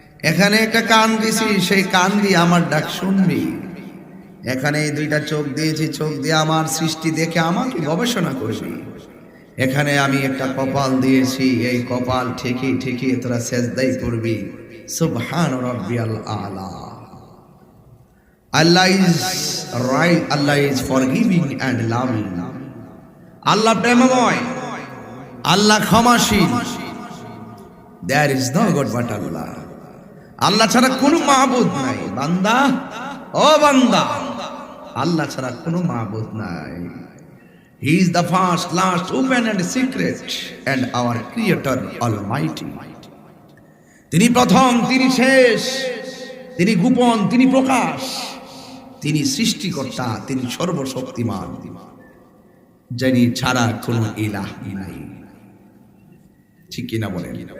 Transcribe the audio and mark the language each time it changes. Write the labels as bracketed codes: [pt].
[bn] এখানে একটা কান দিছি, সেই কান দিয়ে আমার ডাক শুনবি। এখানে এই দুইটা চোখ দিয়েছি, চোখ দিয়ে আমার সৃষ্টি দেখে আমাকে গবেষণা করবি। এখানে আমি একটা কপাল দিয়েছি, এই কপাল ঠেকিয়ে ঠেকিয়ে তোরা সেজদাই করবি। [ar] সুবহান রাব্বিয়াল আলা। [en] Allah is right, Allah is forgiving and loving. [bn] আল্লাহ প্রেমময়, আল্লাহ ক্ষমাশীল। [en] There is no God but Allah. [bn] আল্লাহ ছাড়া কোনো মাবুদ নাই। বান্দা, ও বান্দা, আল্লাহ ছাড়া কোনো মাবুদ নাই। [en] He is the first, last, open and secret, and our Creator Almighty. [bn] তিনি প্রথম, তিনি শেষ, তিনি গোপন, তিনি প্রকাশ, তিনি সৃষ্টিকর্তা, তিনি সর্বশক্তিমান, যিনি ছাড়া কোনো ইলাহ নাই। ঠিক কিনা বলেন?